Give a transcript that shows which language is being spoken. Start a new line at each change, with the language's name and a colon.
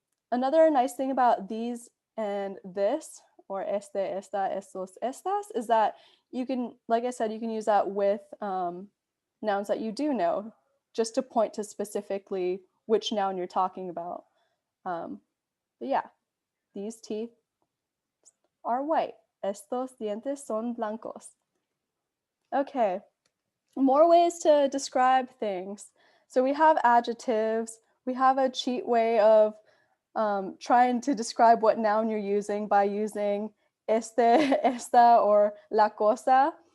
English: Another nice thing about these and this, or
Spanish: este, esta, estos, estas,
English: is that you can, like I said, you can use that with nouns that you do know, just to point to specifically which noun you're talking about. But yeah, these teeth are white.
Spanish: Estos dientes son blancos.
English: Okay, more ways to describe things. So we have adjectives. We have a cheat way of trying to describe what noun you're using by using
Spanish: este, esta,
English: or
Spanish: la cosa.